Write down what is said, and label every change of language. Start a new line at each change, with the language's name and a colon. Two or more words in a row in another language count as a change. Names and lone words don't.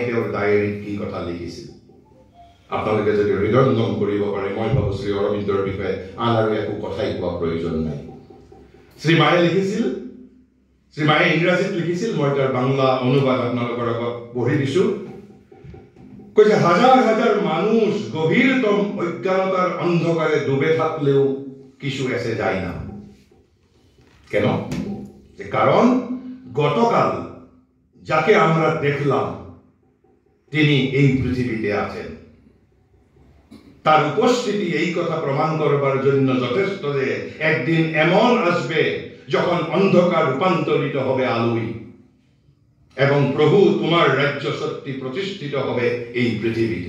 Assamese: তেওঁৰ ডায়েৰীত কি কথা লিখিছিল আপোনালোকে যদি হৃদয়ঙ্গম কৰিব পাৰে মই ভাবোঁ শ্ৰী অৰবিন্দৰ বিষয়ে আন আৰু একো কথাই কোৱা প্ৰয়োজন নাই শ্ৰী মায়ে ইংৰাজীত লিখিছিল মই তাৰ বাংলা অনুবাদ আপোনালোকৰ আগত পঢ়ি দিছোঁ কৈছে
Bangla: হাজাৰ মানুষ গভীরতম অজ্ঞানতার অন্ধকারে ডুবে থাকলেও কিছু এসে যায় না কেন কারণ গতকাল যাকে আমরা দেখলাম তিনি এই পৃথিবীতে আছেন। তার উপস্থিতি এই কথা প্রমাণ করবার জন্য যথেষ্ট যে একদিন এমন আসবে যখন অন্ধকার রূপান্তরিত হবে আলোয়, এবং প্রভু তোমার রাজ্য সত্যি প্রতিষ্ঠিত হবে এই পৃথিবীতে।